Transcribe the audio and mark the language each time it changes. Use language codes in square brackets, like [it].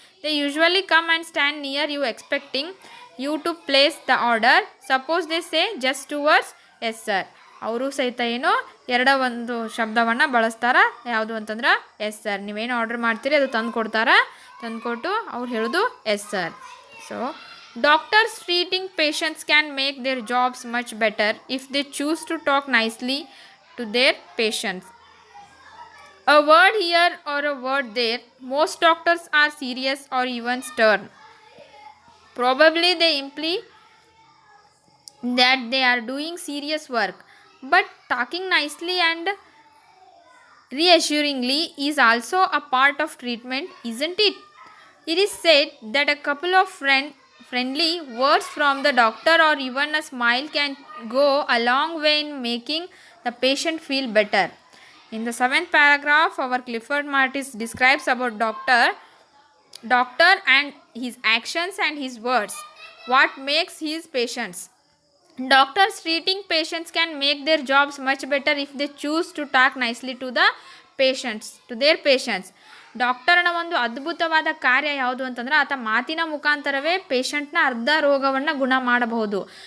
[en] They usually come and stand near you expecting you to place the order. Suppose they say just 2 words, yes sir. [kn] ಅವರು ಸಹಿತ ಏನೋ ಒಂದು ಶಬ್ದವನ್ನು ಬಳಸ್ತಾರೆ, ಯಾವುದು ಅಂತಂದ್ರೆ [en] Yes sir. [kn] ನೀವೇನು ಆರ್ಡರ್ ಮಾಡ್ತೀರಿ ಅದು ತಂದು ಕೊಡ್ತಾರೆ, ತಂದುಕೊಟ್ಟು ಅವ್ರು ಹೇಳೋದು [en] Yes sir. So doctors treating patients can make their jobs much better if they choose to talk nicely to their patients. A word here or a word there. Most doctors are serious or even stern. Probably they imply that they are doing serious work. But talking nicely and reassuringly is also a part of treatment, isn't it? It is said that a couple of friendly words from the doctor or even a smile can go a long way in making the patient feel better. In the 7th paragraph, our Clifford Martis describes about doctor and his actions and his words. What makes his patients? Doctors treating patients can make their jobs much better if they choose to talk nicely to the patients, to their patients. [kn] ಡಾಕ್ಟರ್ನ ಒಂದು ಅದ್ಭುತವಾದ ಕಾರ್ಯ ಯಾವುದು ಅಂತಂದ್ರೆ ಆತ ಮಾತಿನ ಮುಖಾಂತರವೇ ಪೇಷಂಟ್ನ ಅರ್ಧ ರೋಗವನ್ನು ಗುಣ ಮಾಡಬಹುದು.